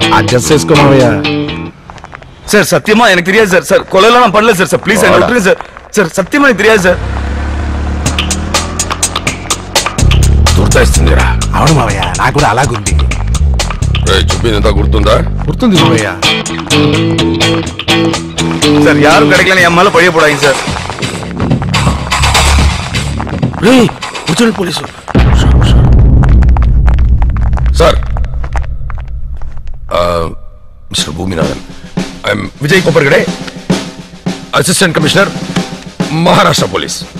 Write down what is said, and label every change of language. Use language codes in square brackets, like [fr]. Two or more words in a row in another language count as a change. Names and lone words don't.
[ta] ஜஸ்டிஸ் குமாவையா சார் சத்தியமா எனக்கு தெரியாது சார். சார் கொலைலாம் நான் பண்ணல சார். சார் ப்ளீஸ் என்ன விட்டுருங்க சார். சார் சத்தியமா எனக்கு தெரியாது சார். [te] గుర్తొస్తుందిరా. అవును మావయ్య, నాకు కూడా అలాగుంది. చెప్పిందంతా గుర్తుందా? గుర్తుంది మావయ్య. [ta] சார் யாரும் கிடைக்கலன்னு என் மேல பழைய போடாங்க சார். போலீஸ் [en] Sir, Mister Boominathan, I am Vijay Kopparkade, Assistant Commissioner, Maharashtra Police.